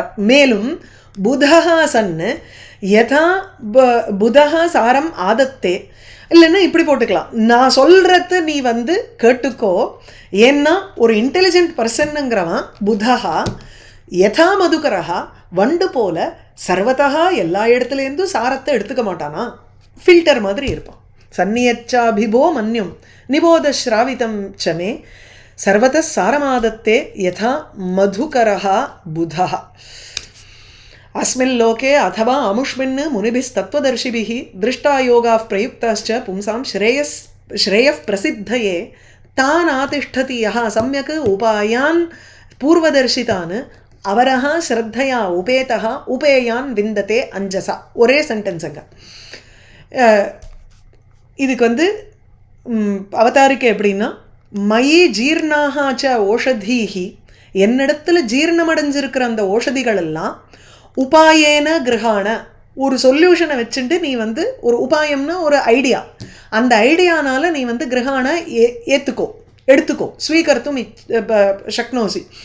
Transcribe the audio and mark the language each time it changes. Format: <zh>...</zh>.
<ta>மேலும்</ta> <sa>புதஹா சன்னு யதா புதஹா சாரம் ஆதத்தே,</sa> <ta>இல்லைன்னா இப்படி போட்டுக்கலாம், நான் சொல்கிறது நீ வந்து கேட்டுக்கோ, ஏன்னா ஒரு</ta> <en>intelligent பர்சன்னுங்கிறவன்</en> <sa>புதஹா யதா மதுகரஹா,</sa> <ta>வண்டு போல சர்வதா எல்லா இடத்துலேருந்தும் சாரத்தை எடுத்துக்க மாட்டானா, ஃபில்டர் மாதிரி இருப்பான்.</ta> <sa>சன்னியச்சாபிபோ மன்யும் நிபோத ஸ்ராவிதம் சமே சர்வத சாரமாதத்தே யதா மதுகரஹா புதஹா. अस्मिन् लोके अथवा अमुष्मिन् मुनिभिस्तत्त्वदर्शिभिः दृष्टा योगाः प्रयुक्ताश्च पुंसां श्रेयः प्रसिद्धये तान् आतिष्ठति यः सम्यक् उपायान् पूर्वदर्शितान् अवरः श्रद्धया उपेतः उपेयान् विन्दते अञ्जसा.</sa> <ta>ஒரே சென்டென்ஸுங்க. இதுக்கு வந்து அவதாரிக்கை எப்படின்னா,</ta> <sa>மயி ஜீர்ணாகாச்ச ஓஷதீஹி,</sa> <ta>என்னிடத்தில் ஜீர்ணமடைஞ்சிருக்கிற அந்த ஓஷதிகள் எல்லாம்</ta> <sa>உபாயேன கிரகாண,</sa> <ta>ஒரு சொல்யூஷனை வச்சுட்டு நீ வந்து ஒரு உபாயம்னா ஒரு ஐடியா, அந்த ஐடியானால நீ வந்து கிரகாண ஏற்றுக்கோ, எடுத்துக்கோ,</ta> <sa>ஸ்வீகர்த்தும் சக்னோசி.</sa>